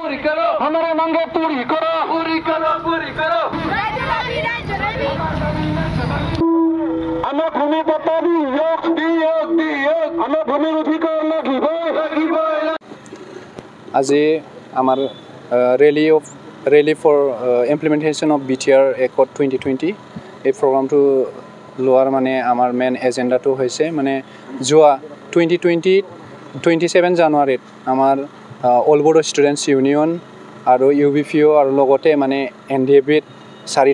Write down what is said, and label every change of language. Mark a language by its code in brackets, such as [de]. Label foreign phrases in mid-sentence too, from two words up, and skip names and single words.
[hi] हमारे मांगे पूरी करो हमें भूमि पट्टा हमें भूमि अधिकार লাগিবই [as] আজি আমাৰ [en] rally for implementation of BTR Accord 2020 [as] এই প্ৰগ্ৰামটো লোৱাৰ মানে আমাৰ [en] main agenda [as] হৈছে মানে যোৱা 27 জানুৱাৰীত আমাৰ অল বড়ো ষ্টুডেণ্টছ ইউনিয়ন আৰু UBPO আৰু লগতে মানে NDABত চাৰিটা